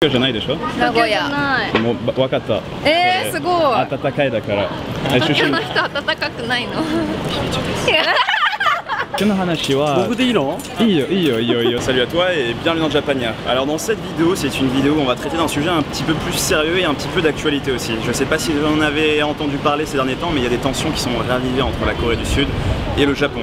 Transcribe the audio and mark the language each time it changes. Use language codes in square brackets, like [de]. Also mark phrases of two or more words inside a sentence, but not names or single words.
[ja] 京じゃないでしょ。名古屋。もう分かった。すごい。暖かいだから。東京の人暖かくないの？ [fr] Salut à toi et bienvenue dans Japania. Alors dans cette vidéo, c'est une vidéo où on va traiter d'un sujet un petit peu plus sérieux et un petit peu d'actualité aussi. Je sais pas si vous en avez entendu parler ces derniers temps, mais il y a des tensions qui sont ravivées entre la Corée du Sud et le Japon.